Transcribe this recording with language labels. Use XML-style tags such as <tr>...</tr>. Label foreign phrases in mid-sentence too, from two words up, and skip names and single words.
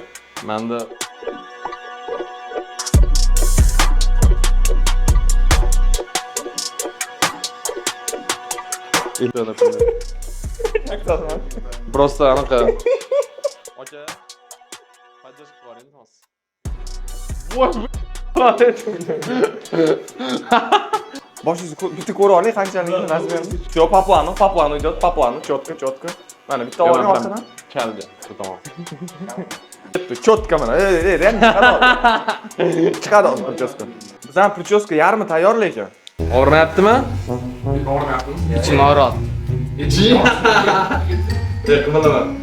<uz>Menda Просто anaqa. Aka. Поддержка bor endi hozir. Voy, Boshingizni bitta ko'ra oling, qanchaligini razmerni.</uz> <ru>Yo, Papuani идёт, Papuani, четко.</ru> <uz>Mana bitta oling orqadan. Kalga, shu tomon. Четко mana. Real chiqadi prichoska. Bizdan prichoska yarmi tayyor lekin. O'rnatdimi? Ichim og'riyapti. Qilaman.</uz>